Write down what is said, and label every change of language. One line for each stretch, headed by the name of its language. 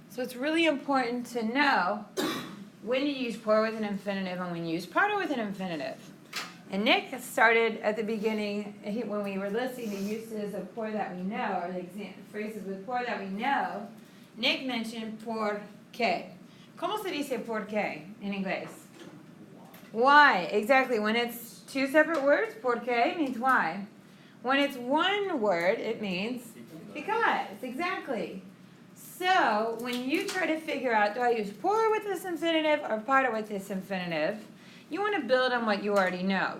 English: So it's really important to know when you use por with an infinitive and when you use para with an infinitive. And Nick started at the beginning, when we were listing the uses of por that we know, or the phrases with por that we know, Nick mentioned por qué.
Spanish: ¿Cómo se dice por qué in inglés?
English: Why? Exactly. When it's two separate words, por qué means why. When it's one word, it means because. Exactly. So when you try to figure out, do I use por with this infinitive or para with this infinitive, you want to build on what you already know.